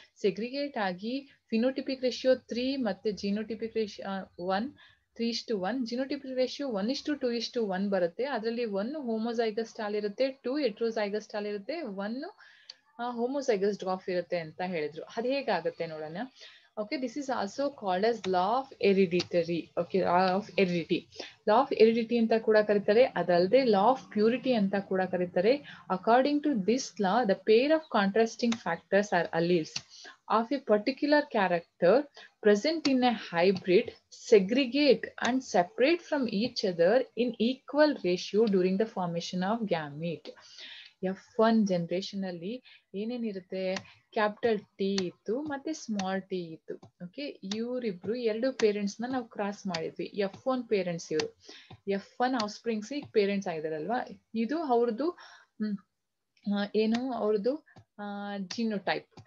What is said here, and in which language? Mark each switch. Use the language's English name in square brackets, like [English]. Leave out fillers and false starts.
[Kannada] Segregate ಆಗಿ phenotypic ratio 3 ಮತ್ತೆ genotypic ratio 1 3:1, genotypic ratio 1:2:1 ಬರುತ್ತೆ. ಅದರಲ್ಲಿ 1 ಹೋಮೋಜೈಗಸ್ ಸ್ಟಾಲ್ ಇರುತ್ತೆ, 2 ಹೆಟ್ರೋಜೈಗಸ್ ಸ್ಟಾಲ್ ಇರುತ್ತೆ, 1 ಹೋಮೋಜೈಗಸ್ ಡ್ರಾಪ್ ಇರುತ್ತೆ ಅಂತ ಹೇಳಿದ್ರು. ಅದು ಹೇಗಾಗುತ್ತೆ ನೋಡೋಣ. [English] Okay, this is also called as law of heredity. Okay, law of heredity. [Kannada] Law of heredity ಅಂತ ಕೂಡ ಕರೀತಾರೆ. ಅದಲ್ಲದೆ law of purity ಅಂತ ಕೂಡ ಕರೀತಾರೆ. [English] According to this law, the pair of contrasting factors are alleles of a particular character present in a hybrid segregate and separate from each other in equal ratio during the formation of gamete. [Kannada] F1 generation ಅಲ್ಲಿ ಏನೇನಿರುತ್ತೆ, capital T ಇತ್ತು ಮತ್ತೆ small T ಇತ್ತು. Okay, ಇವರಿಬ್ರು ಎರಡು parents ನಾವು cross ಮಾಡಿದ್ವಿ. F1 parents ಇವರು, F1 of springs ಈಗ ಪೇರೆಂಟ್ಸ್ ಆಗಿದಾರಲ್ವಾ, ಇದು ಅವ್ರದ್ದು ಏನು ಅವ್ರದ್ದು ಜಿನೋಟೈಪ್.